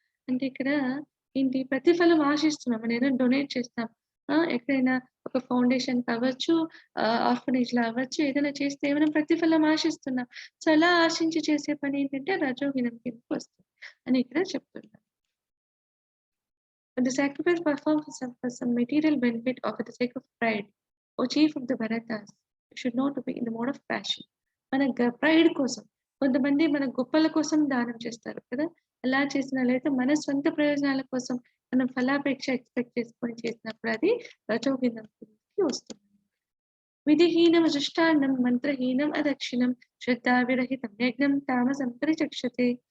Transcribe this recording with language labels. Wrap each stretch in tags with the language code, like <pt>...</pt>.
<te>అంటే ఇక్కడ ఏంటి ప్రతిఫలం ఆశిస్తున్నాం. మనం ఏదైనా డొనేట్ చేస్తాం. ఎక్కడైనా ఒక ఫౌండేషన్ అవ్వచ్చు, ఆర్ఫనేజ్‌లో అవ్వచ్చు, ఏదైనా చేస్తే ఏమైనా ప్రతిఫలం ఆశిస్తున్నాం. సో, అలా ఆశించి చేసే పని ఏంటంటే రజోగుణం కిందకి వస్తుంది అని ఇక్కడ చెప్తున్నారు.</te> <en>When the sacrifice performed for some material benefit or for the sake of pride, O chief of the Bharatas, you should know to be in the mode of passion.</en> <te>మన ప్రైడ్ కోసం కొంతమంది మన గొప్పల కోసం దానం చేస్తారు కదా! అలా చేసిన లేదా మన స్వంత ప్రయోజనాల కోసం మనం ఫలాపేక్ష ఎక్స్‌పెక్ట్ చేసుకొని చేసినప్పుడు అది రజోగుణం కిందకి వస్తుంది.</te> <sa>విధిహీనం అజృష్టాన్నం మంత్రహీనం అదక్షిణం శ్రద్ధావిరహితం యజ్ఞం తామసం పరిచక్షతే.</sa>